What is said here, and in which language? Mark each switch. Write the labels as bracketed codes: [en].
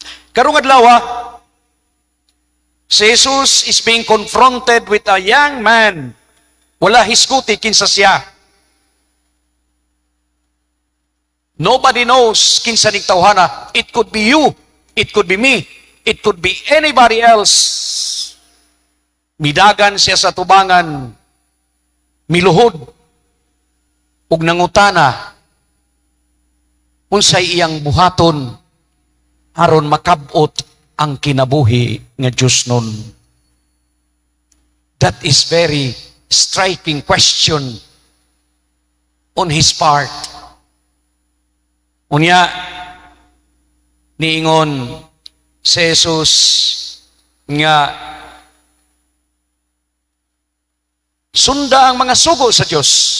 [ceb] Karong adlaw, si Jesus [en] is being confronted with a young man. [ceb] Wala hisguti kinsa siya. [en] Nobody knows [ceb] kinsa ning tawhana. [en] It could be you, it could be me, it could be anybody else. [ceb] Midagan siya sa tubangan, miluhod, ug nangutana, unsay iyang buhaton aron makabot ang kinabuhi nga Diyos nun. [en] That is very striking question on his part. [ceb] Unya, niingon si Jesus, nga sunda ang mga sugo sa Diyos.